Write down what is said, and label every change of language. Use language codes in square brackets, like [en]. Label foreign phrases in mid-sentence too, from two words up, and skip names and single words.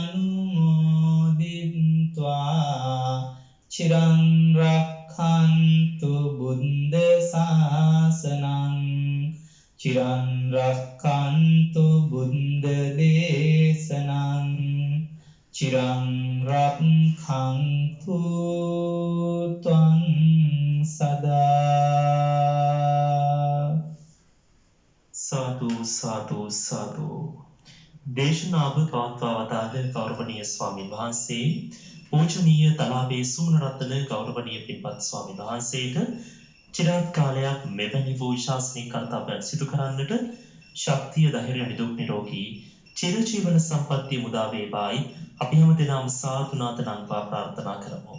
[pi] අනුමෝදිත්වා චිරං රක්ඛන්තු බුද්ධ ශාසනං චිරං රක්ඛන්තු බුද්ධ දේශනං චිරං රක්ඛන්තු ත්වං සදා. සාදු සාදු සාදු. [si] දේශනාව පවත්වා වදාළ ගෞරවනීය ස්වාමීන් වහන්සේ පූජනීය තලාවේ සුමනරත්න ගෞරවනීය පින්වත් ස්වාමීන් වහන්සේට චිරාත් කාලයක් මෙවැනි වූ ශාසනික කර්තව්‍යයන් සිදු කරන්නට ශක්තිය ධෛර්ය නිදුක් නිරෝගී චිරජීවන සම්පන්නිය මුදා වේවායි අපි හැම දිනම සාදු නාතනංවා ප්‍රාර්ථනා කරමු.